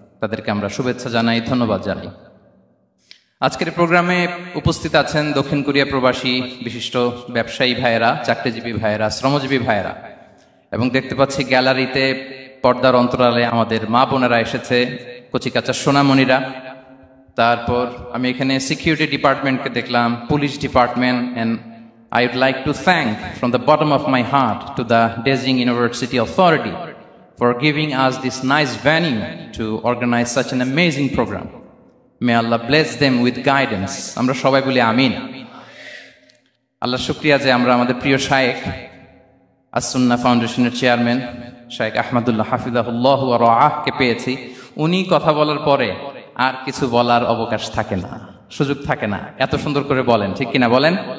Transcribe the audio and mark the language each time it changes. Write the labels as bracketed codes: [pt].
[bn] তাদেরকে আমরা শুভেচ্ছা জানাই, ধন্যবাদ জানাই। আজকের প্রোগ্রামে উপস্থিত আছেন দক্ষিণ কোরিয়া প্রবাসী বিশিষ্ট ব্যবসায়ী ভাইয়েরা, চাকরিজীবী ভাইয়েরা, শ্রমজীবী ভাইয়েরা, এবং দেখতে পাচ্ছি গ্যালারিতে পর্দার অন্তরালে আমাদের মা বোনেরা এসেছে, কচিকাচা সোনামণিরা। তারপর আমি এখানে সিকিউরিটি ডিপার্টমেন্টকে দেখলাম, police department. [en] And I would like to thank from the bottom of my heart to the Dezing University Authority for giving us this nice venue to organize such an amazing program. May Allah bless them with guidance. [bn] Amra shobai boli amin. Allah shukriya je amra amader priyo shaykh as-Sunnah ফাউন্ডেশনের chairman শাইখ আহমদুল্লাহ হাফিজাহুল্লাহ ওয়া রাআহ কে পেয়েছি। উনি কথা বলার পরে আর কিছু বলার অবকাশ থাকে না, সুযোগ থাকে না, এত সুন্দর করে বলেন, ঠিক কিনা বলেন?